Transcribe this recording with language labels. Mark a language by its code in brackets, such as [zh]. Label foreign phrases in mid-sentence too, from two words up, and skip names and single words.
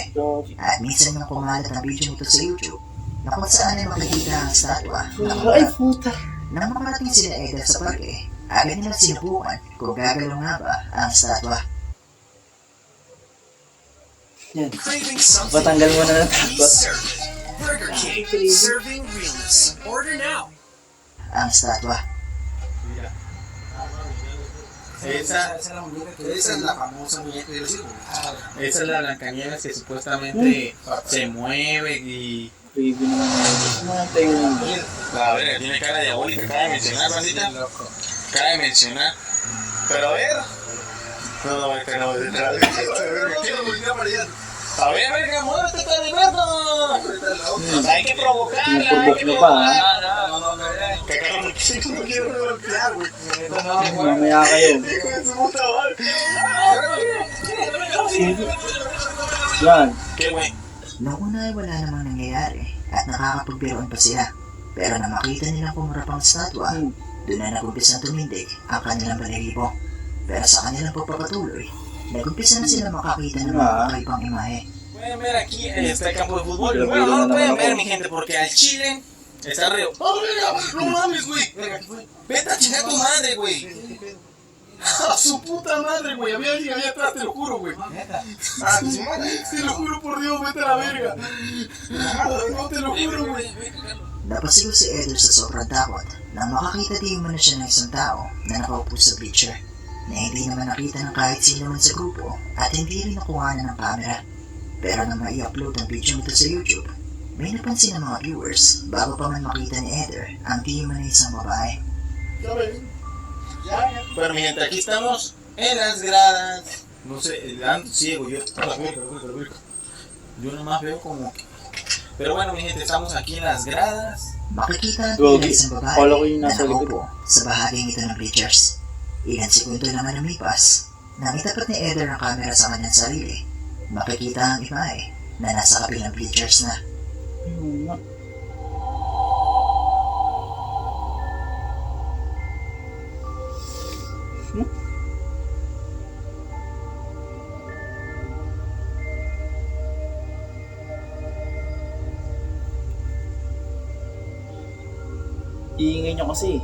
[tl] At minsan nang kumalat ang video nito sa YouTube na kung saan ay makikita ang statwa Ay, puta. nang makarating sila Eder sa parke, agad nilang sinubukan kung gagalaw nga ba ang statwa. Yan. Patanggal mo na ng takot. [en] Burger King, serving realness. Order now. [tl] Ang statwa. [es] Esa es la famosa muñeca de los hijos. Esa es la Blancanieves que supuestamente se mueve y... [tl] Preview naman na yun. [es] A ver, tiene cara diabólica, acaba de mencionar, bandita. Acaba de mencionar. Pero a ver. No, es que no, a ver, verga, muévete, está de verga. Hay que provocarla, hay que provocarla. Que acá no quiero golpear, güey. [tl] Mamaya kayo. Yan. [es] Qué güey. [tl] Noong una ay wala namang nangyayari at nakakapagbiroon pa sila. Pero na makita nilang kumurapang statwa, doon na nag-umpisa tumindig ang kanilang balahibo. Pero sa kanilang pagpapatuloy, nag-umpisa na sila makakita ng mga kakaibang imahe. [es] Pueden ver aquí este campo de fútbol. Bueno, no lo pueden ver, mi gente, porque al Chile está río. ¡Oh, verga! ¡No mames, güey! ¡Vete a chingar tu madre, güey! ¡A su puta madre, güey! Había alguien allá atrás, te lo juro, güey. Te lo juro por Dios, vete a la verga. No, te lo juro, güey. [tl] Napasigaw si Eder sa sobrang takot nang makakita din man na siya ng isang tao na nakaupo sa bleacher na hindi naman nakita ng kahit sino man sa grupo at hindi rin nakuhanan ng camera. Pero nang mai-upload ang video nito sa YouTube, may napansin ng mga viewers bago pa man makita ni Eder ang di man na isang babae. [es] Bueno, mi gente, aquí estamos en las gradas. No sé, ando ciego yo. Yo nomás veo como que... Pero bueno, mi gente, estamos aquí en las gradas. [tl] Makikita natin ang isang babae na nakaupo sa bahaging ito ng bleachers. Ilang segundo naman lumipas, nang itapat ni Eder ang camera sa kanyang sarili, makikita ang imahe na nasa kabilang bleachers na. Iingay nyo kasi.